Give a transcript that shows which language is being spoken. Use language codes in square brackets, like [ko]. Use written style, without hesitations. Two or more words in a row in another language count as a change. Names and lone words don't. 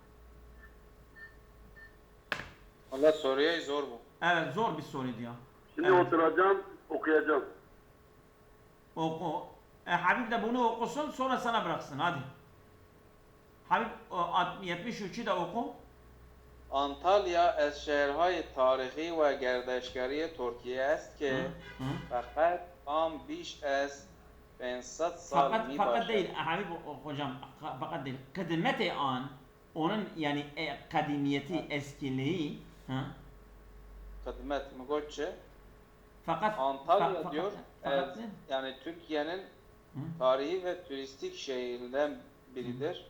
[tr] Allah soruya zor bu. Evet zor bir soruydu ya. Şimdi Evet. oturacağım, okuyacağım. Oku. Habib de bunu okusun sonra sana bıraksın hadi. Habib 73'ü de oku. [fa] Antalya از شهرهای تاریخی و گردشگری ترکیه است که فقط آن بیش از 500 سال می [tr] Fakat [fa] باشد. [tr] değil Habib hocam fakat değil. Kıdmeti an onun yani kadimiyeti eskiliği Kıdmet Mugoççe fakat Antalya diyor fakat değil. yani Türkiye'nin tarihi ve turistik şehirlerinden biridir.